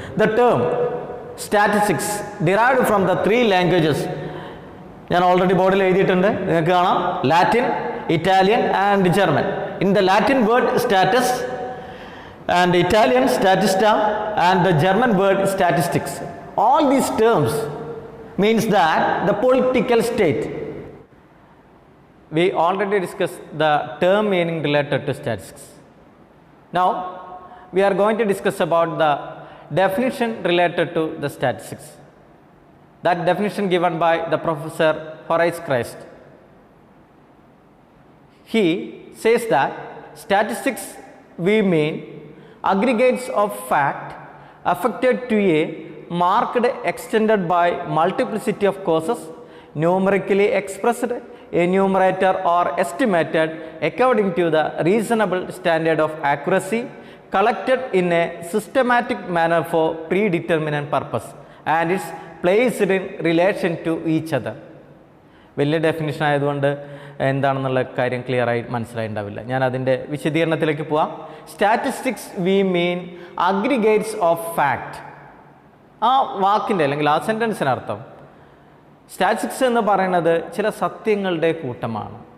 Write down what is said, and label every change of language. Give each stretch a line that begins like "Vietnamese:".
English: The term statistics derived from the 3 languages.
Malayalam: ഞാൻ already ബോർഡിൽ എഴുതിയിട്ടുണ്ട്, നിങ്ങൾക്ക് കാണാം. Latin, Italian and German.
English: In the Latin word status and Italian statista and the German word statistics. All these terms means that the political state. We already discussed the term meaning related to statistics. Now we are going to discuss about the definition related to the statistics. That definition given by the Professor Horace Christ. He says that statistics we mean aggregates of fact affected to a marked extended by multiplicity of causes, numerically expressed, enumerator or estimated according to the reasonable standard of accuracy, collected in a systematic manner for predetermined purpose and is placed in relation to each other.
Malayalam: വലിയ definition ആയതുകൊണ്ട് എന്താണെന്നുള്ള കാര്യം ക്ലിയറായി മനസ്സിലായിട്ടുണ്ടാവില്ല. ഞാൻ അതിൻ്റെ വിശദീകരണത്തിലേക്ക് പോവാം.
English: Statistics we mean aggregates of fact.
Malayalam: ആ വാക്കിൻ്റെ അല്ലെങ്കിൽ ആ സെൻറ്റൻസിനർത്ഥം സ്റ്റാറ്റിസ്റ്റിക്സ് എന്ന് പറയുന്നത് ചില സത്യങ്ങളുടെ കൂട്ടമാണ്.